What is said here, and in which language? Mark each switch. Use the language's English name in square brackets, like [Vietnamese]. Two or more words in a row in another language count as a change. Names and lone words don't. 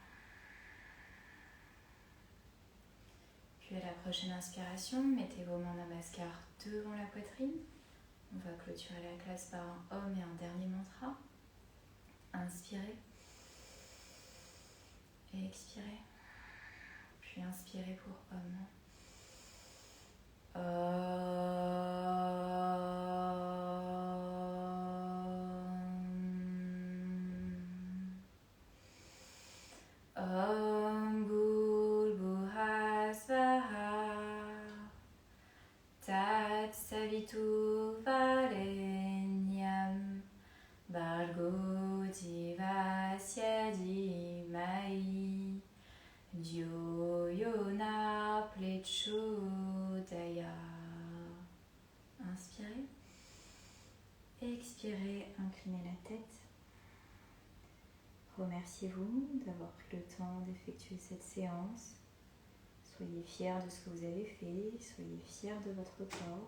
[French] Puis à la prochaine inspiration, mettez vos mains namaskar devant la poitrine. On va clôturer la classe par un Om et un dernier mantra. Inspirez. Et expirez. Puis inspirez pour Om. [Sanskrit] ॐ भूर्भुव स्वः तत् सवितु वरेण्यं भर्गो देवस्य धीमहि धियो यो न प्रचोदया. [French] Inspirez. Expirez, inclinez la tête. Remerciez-vous d'avoir pris le temps d'effectuer cette séance. Soyez fiers de ce que vous avez fait, soyez fiers de votre corps.